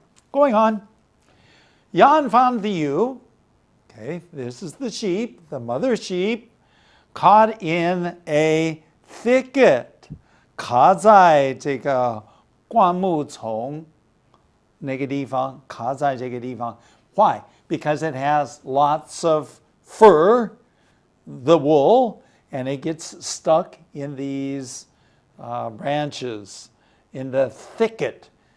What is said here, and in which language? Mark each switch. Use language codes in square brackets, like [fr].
[en] Going on, Jan found the ewe. Okay, this is the sheep, the mother sheep, caught in a thicket. [zh] 卡在这个灌木丛那个地方，卡在这个地方。 [en] Why? Because it has lots of fur, the wool, and it gets stuck in these branches, in the thicket.